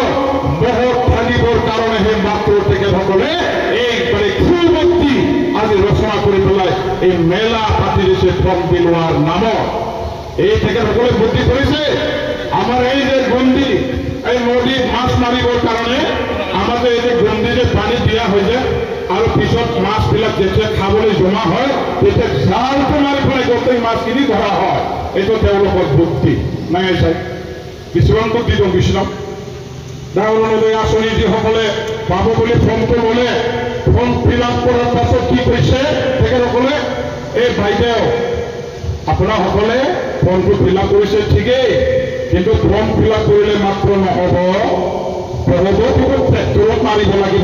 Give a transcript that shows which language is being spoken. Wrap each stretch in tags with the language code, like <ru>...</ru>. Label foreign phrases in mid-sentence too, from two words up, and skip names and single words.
<as>বহুত থাকিবৰ কাৰণেহে মাত্ৰ তেখেতসকলে এইবাৰে খুবতি আজি ৰচনা কৰি পেলাই এই মেলা পাতি দিছে ফৰ্ম বিলোৱাৰ নামত এই তেখেতসকলে বুদ্ধি কৰিছে আমাৰ এই যে গণ্ডি এই নদীত মাছ মাৰিবৰ কাৰণে আমাদের এই যে গণ্ডি যে পানী দিয়া হয়েছে আৰু পিছত মাছবিলাক যেতিয়া খাবলৈ জমা হয় তেতিয়া জালটো মাৰি পেলাই গোটেই মাছখিনি ধৰা হয়। এইটো তেওঁলোকৰ বুদ্ধি নাই চাই কিছুমান বুদ্ধি দিওঁ কিছুমান অৰুণোদয় আঁচনি যিসকলে পাব বুলি ফৰ্মটো ল'লে</as> <en>form fill up</en> <as>কৰাৰ পাছত কি কৈছে তেখেতসকলে এই বাইদেউ আপোনাসকলে ফৰ্মটো</as> <en>fill up</en> <as>কৰিছে ঠিকেই, কিন্তু</as> <en>form fill up</en> <as>কৰিলে মাত্ৰ নহ'ব, ট্ৰেক্টৰত মাৰিব লাগিব।</as>